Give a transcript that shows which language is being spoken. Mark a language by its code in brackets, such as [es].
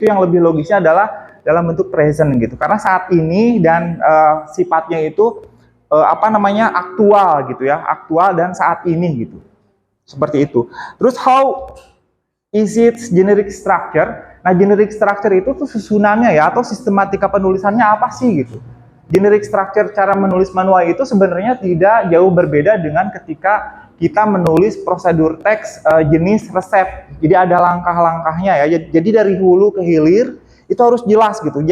[id] Itu yang lebih logisnya adalah dalam bentuk present gitu. Karena saat ini dan sifatnya itu aktual gitu ya, aktual dan saat ini gitu. Seperti itu. Terus [en] how is it generic structure? [id] Nah, generic structure itu tuh susunannya ya, atau sistematika penulisannya apa sih gitu. Generic structure cara menulis manual itu sebenarnya tidak jauh berbeda dengan ketika kita menulis prosedur teks jenis resep. Jadi ada langkah-langkahnya ya. Jadi dari hulu ke hilir itu harus jelas gitu.